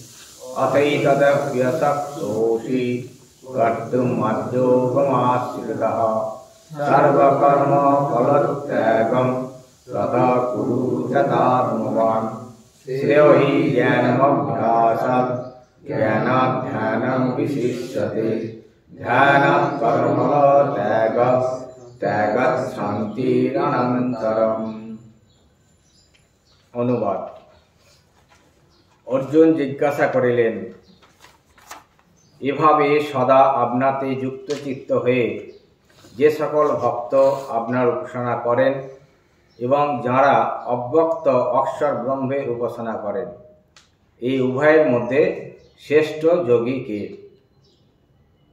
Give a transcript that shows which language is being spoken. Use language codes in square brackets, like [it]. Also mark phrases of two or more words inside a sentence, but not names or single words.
[sa] अथैतदप्यशक्तोऽसि कर्तुं मद्योगमाश्रितः सर्वकर्मफलत्यागं तथा कुरु यथात्मवान्। श्रेयो हि ज्ञानमभ्यासात् ज्ञानात् ध्यानं विशिष्यते ध्यानात् कर्मफलत्यागः त्यागात् শান্তিরনন্তরম। [bn] অনুবাদ। অর্জুন জিজ্ঞাসা করিলেন, এভাবে সদা আপনাতে যুক্তচিত্ত হয়ে যে সকল ভক্ত আপনার উপাসনা করেন এবং যারা অব্যক্ত অক্ষর ব্রহ্মের উপাসনা করেন, এই উভয়ের মধ্যে শ্রেষ্ঠ যোগী কে?